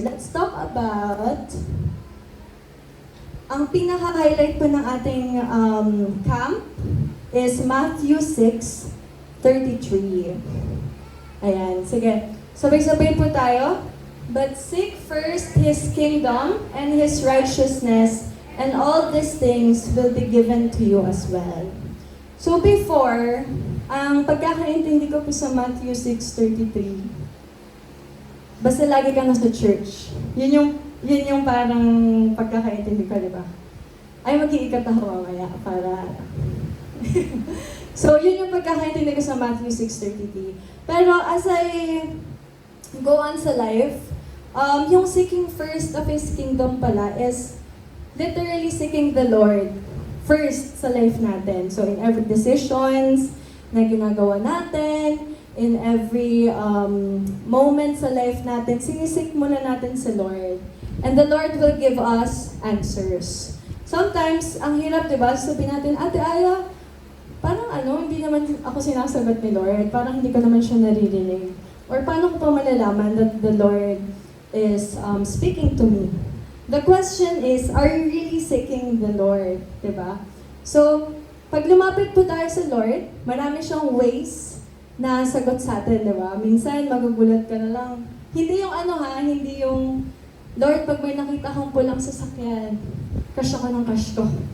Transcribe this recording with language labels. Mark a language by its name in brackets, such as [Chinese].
[English] Let's talk about [Filipino] ang pinaka-highlight po ng ating camp is Matthew 6:33. Ayan, sige. Sabay-sabay po tayo. [English] But seek first His kingdom and His righteousness, and all these things will be given to you as well. [Filipino] So before, ang pagkakaintindi ko po sa Matthew 6:33, basta lagi ka nasa church. Yun yung parang pagkakaintindi ko, di ba? Ay, mag-iikat ako mamaya para... So, yun yung pagkakaintindi ko sa Matthew 6:33. [English] Pero as I go on sa life, yung seeking first of His kingdom pala is literally seeking the Lord first sa life natin. [Filipino] So, [English] in every decisions [Filipino] na ginagawa natin, [English] in every moment [Filipino] sa life natin, sinisik muna natin sa Lord. [English] And the Lord will give us answers. [Filipino] Sometimes, ang hirap, di ba? Sabihin natin, Ate Aya, parang hindi naman ako sinasagot ni Lord. Parang hindi ko naman siya naririnig. [English] Or [Filipino] paano ko pa malalaman [English] that the Lord is speaking to me? The question is, are you really seeking the Lord? [Filipino] Di ba? So, pag lumapit po tayo sa Lord, marami siyang ways na sagot sa atin, di ba? Minsan, magugulat ka na lang. Hindi yung hindi yung, Lord, pag may nakita kang pulang sasakyan, cash ako ng cash ko.